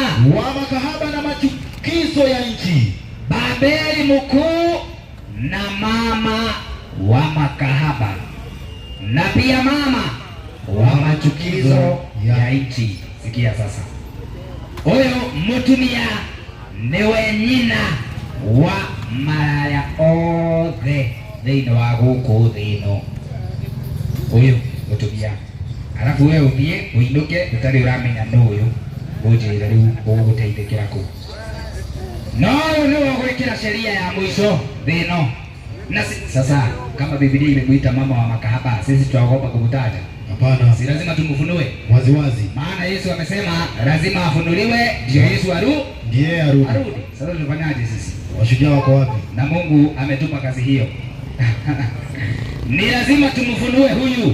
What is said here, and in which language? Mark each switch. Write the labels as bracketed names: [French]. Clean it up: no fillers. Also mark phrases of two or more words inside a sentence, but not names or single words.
[Swahili] wa makahaba na machukizo ya nchi. Babeli mkuu na mama wa makahaba na pia mama wa machukizo ya nchi. Sikia sasa. [Kikuyu] Huyo mutumia niwe nyina wa maraya othe thĩinĩ wa gũkũ thĩ ĩno. Ũyũ mutumia. [Swahili] Alafu wewe [Kikuyu] uthie uinduke utari uramenya nũ ũyũ. Ũnjĩre rĩu ũgũteithĩkĩra kũ. No nĩ wagwĩkĩra [Swahili] sheria ya mwisho [Kikuyu] thĩ ĩno. [Swahili] Na sasa kama Biblia imemuita mama wa makahaba, sisi tutaogopa kumtaja? Hapana. Si lazima tumfunue wazi wazi. Maana Yesu amesema lazima afunuliwe ndio Yesu ndiye arudi. Sasa tufanyaje sisi? Washujaa wako wapi? Na Mungu ametupa kazi hiyo. Ni lazima tumfunue huyu.